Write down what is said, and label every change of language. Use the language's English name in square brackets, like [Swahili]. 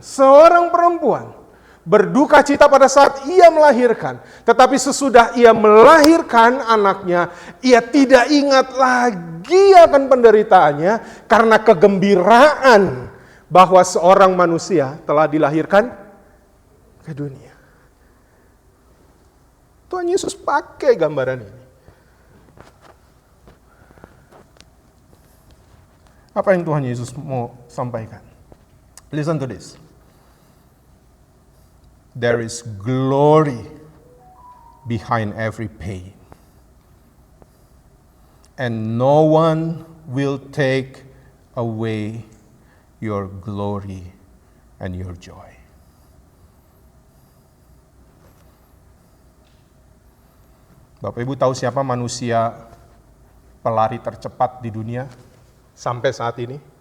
[Indonesian] Seorang perempuan berduka cita pada saat ia melahirkan, tetapi sesudah ia melahirkan anaknya, ia tidak ingat lagi akan penderitaannya karena kegembiraan bahwa seorang manusia telah dilahirkan ke dunia. Tuhan Yesus pakai gambaran ini. Apa yang Tuhan Yesus mau sampaikan? [English] Listen to this. There is glory behind every pain. And no one will take away your glory and your joy. [Indonesian] Bapak Ibu tahu siapa manusia pelari tercepat di dunia sampai saat ini?